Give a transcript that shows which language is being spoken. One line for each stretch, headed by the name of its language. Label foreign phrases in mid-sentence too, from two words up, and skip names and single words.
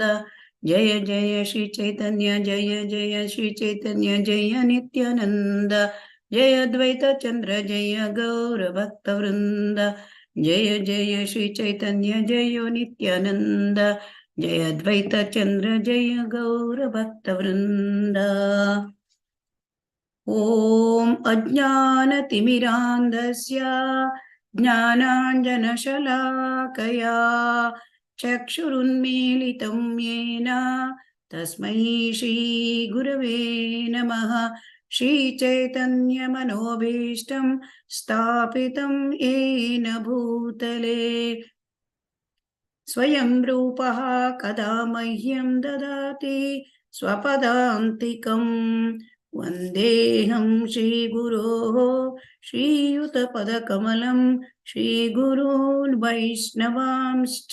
Sanskrit: ಜಯ ಜಯ ಶ್ರೀ ಚೈತನ್ಯ ಜಯ ಜಯ ಶ್ರೀ ಚೈತನ್ಯ ಜಯ ನಿತ್ಯಾನಂದ, ಜಯ ಅದ್ವೈತ ಚಂದ್ರ ಜಯ ಗೌರ ಭಕ್ತ ವೃಂದ. ಜಯ ಜಯ ಶ್ರೀ ಚೈತನ್ಯ ಜಯ ನಿತ್ಯಾನಂದ, ಜಯ ಅದ್ವೈತ ಚಂದ್ರ ಜಯ ಗೌರ ಭಕ್ತ ವೃಂದ. ಓಂ ಅಜ್ಞಾನತಿಮಿರಾಂಧಸ್ಯ ಜ್ಞಾನಾಂಜನಶಲಾಕಯಾ ಚಕ್ಷುರುನ್ಮೀಲಿತಂ ಯೇನ ತಸ್ಮೈ ಶ್ರೀ ಗುರವೇ ನಮಃ. ಶ್ರೀಚೈತನ್ಯಮನೋಭೀಷ್ಟಂ ಸ್ಥಾಪಿತಂ ಯೇನ ಭೂತಲೆ ಸ್ವಯಂ ರೂಪಃ ಕದಾ ಮಹ್ಯಂ ದದಾತಿ ಸ್ವಪದಾಂತಿಕಂ. ವಂದೇಹಂ ಶ್ರೀಗುರೋಃ ಶ್ರೀಯುತಪದಕಮಲಂ ಶ್ರೀಗುರೂನ್ ವೈಷ್ಣವಾಂಶ್ಚ.